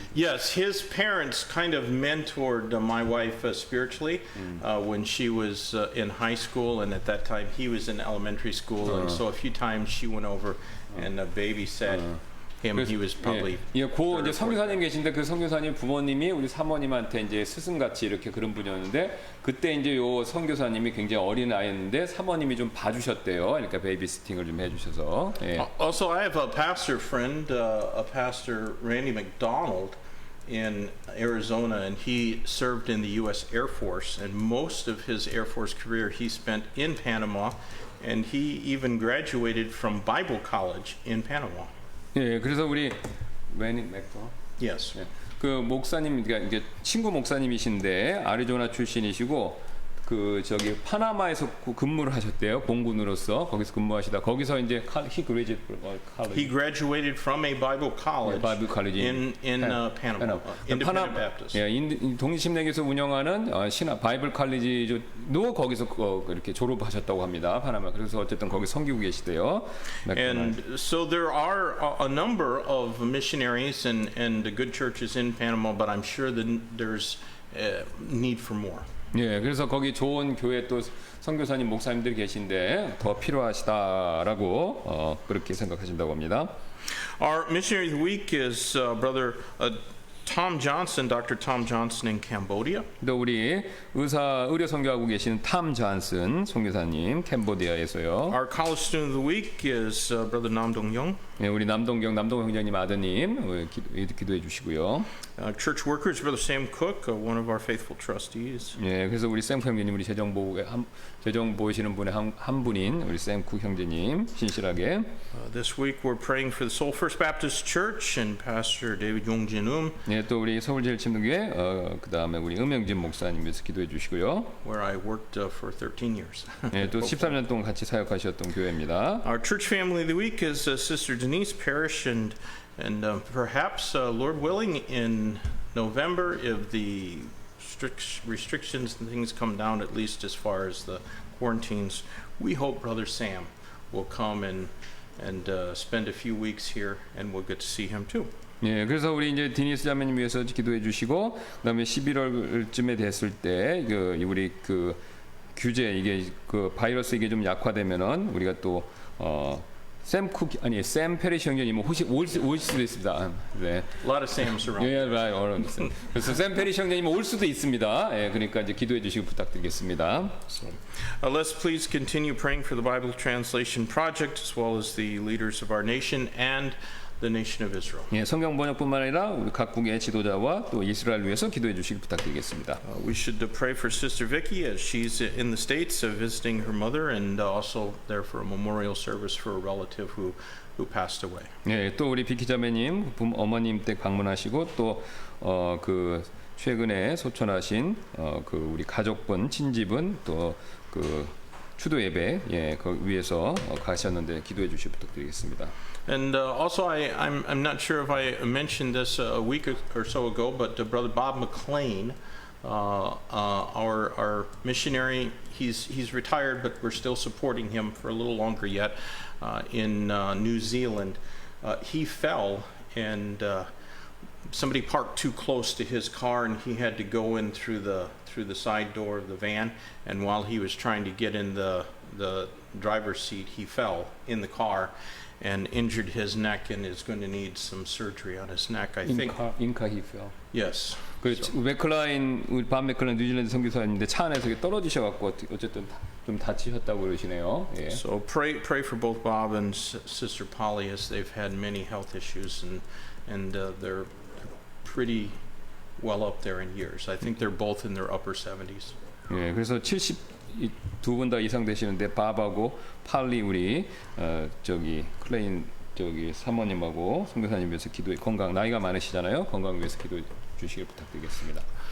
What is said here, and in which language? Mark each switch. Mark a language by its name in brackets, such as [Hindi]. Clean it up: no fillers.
[English] Yes, his parents kind of mentored my wife spiritually when she was in high school, and at that time he was in elementary school, and so a few times she went over and babysat him. He was probably [Korean] 예, 고 이제 선교사님 계신데 그 선교사님 부모님이 우리 사모님한테 이제 스승같이 이렇게 그런 분이었는데 그때 이제 요 선교사님이 굉장히 어린 아이였는데 사모님이 좀 봐주셨대요. 그러니까 베이비시팅을 좀 해주셔서. 예. [English] Also, I have a pastor friend, a pastor Randy McDonald in Arizona, and he served in the U.S. Air Force, and most of his Air Force career he spent in Panama, and he even graduated from Bible College in Panama. [Korean] 예, 그래서 우리 웨니 맥도 [English] Yes. [Korean] 예, 그 목사님 그러니까 이게 친구 목사님이신데 아리조나 출신이시고 그 저기 파나마에서 근무를 하셨대요. 공군으로서 거기서 근무하시다 거기서 이제 [English] He graduated from a Bible college Bible college in Panama. Independent Baptist. [Korean] 예, 독립신학에서 운영하는 바이블 칼리지도 거기서 이렇게 졸업하셨다고 합니다. 파나마. 그래서 어쨌든 거기 섬기고 계시대요. [English] And so there are a number of missionaries and good churches in Panama, but I'm sure that there's need for more. [Korean] 예, 그래서 거기 좋은 교회 또 선교사님 목사님들이 계신데 더 필요하시다라고 그렇게 생각하신다고 합니다. [English] Our missionary of the week is Brother Tom Johnson, Dr. Tom Johnson in Cambodia. [Korean] 또 우리 의료 선교하고 계시는 탐 존슨 선교사님 캄보디아에서요. [English] Our college student of the week is Brother Nam Dong Young. [Korean] 예, 우리 남동경 형제님 아드님 기도해 주시고요. [English] Church workers, Brother Sam Cook, one of our faithful trustees. [Korean] 예, 그래서 우리 샘 형제님 우리 재정 보시는 분의 한 분인 우리 샘 쿡 형제님 신실하게. [English] This week we're praying for the Seoul First Baptist Church and Pastor David Yongjin [Korean] 예, 또 우리 서울제일침도교회 그다음에 우리 음영진 목사님 위해서 기도해 주시고요. [English] where I worked for 13 years. [Korean] 예, 또 13년 동안 같이 사역하셨던 교회입니다. [English] Our church family of the week is Sister Denise Parrish, and perhaps, Lord willing, in November, if the strict restrictions and things come down, at least as far as the quarantines, we hope Brother Sam will come and spend a few weeks here, and we'll get to see him too. [Korean] 예, 그래서 우리 이제 디니스 자매님 위해서 기도해 주시고, 그다음에 11월쯤에 됐을 때 우리 그 규제 이게 그 바이러스 이게 좀 약화되면은 우리가 또 샘 페리시 형제님은 올 수도 있습니다. 네. [English] A lot of Sams around. 예, right. [Korean] 그래서 샘 페리시 형제님은 올 수도 있습니다. 예, 그러니까 이제 기도해 주시고 부탁드리겠습니다. [English] Let's please continue praying for the Bible Translation Project, as well as the leaders of our nation and the nation of Israel. [Korean] 예, 성경 번역뿐만 아니라 우리 각국의 지도자와 또 이스라엘 위해서 기도해 주시기 부탁드리겠습니다. [English] We should pray for Sister Vicky as she's in the States visiting her mother, and also there for a memorial service for a relative who passed away. [Korean] 예, 또 우리 비키자매님 어머님 댁 방문하시고 또 그 최근에 소천하신 그 우리 가족분 친지분 또 그 추도 예배 예, 그 위해서 가셨는데 기도해 주시기 부탁드리겠습니다. [English] And also, I'm not sure if I mentioned this a week or so ago, but Brother Bob McLean, our missionary, he's retired, but we're still supporting him for a little longer yet in New Zealand. He fell and somebody parked too close to his car, and he had to go in through the side door of the van. And while he was trying to get in the driver's seat, he fell in the car and injured his neck and is going to need some surgery on his neck, I think. 인카 히프요. Yes. [Korean] 그 맥클라인 우리 밥 맥클라인 뉴질랜드 선교사님인데 차 안에서 떨어지셔 갖고 어쨌든 좀 다치셨다고 그러시네요. 예. [English] So pray for both Bob and Sister Polly as they've had many health issues and they're pretty well up there in years. I think they're both in their upper 70s. [Korean] 예, 그래서 70 두 분 다 이상 되시는데 밥하고 팔리 우리 저기 클레인 저기 사모님하고 선교사님 위해서 기도해 건강 나이가 많으시잖아요. 건강 위해서 기도해 주시길 부탁드리겠습니다.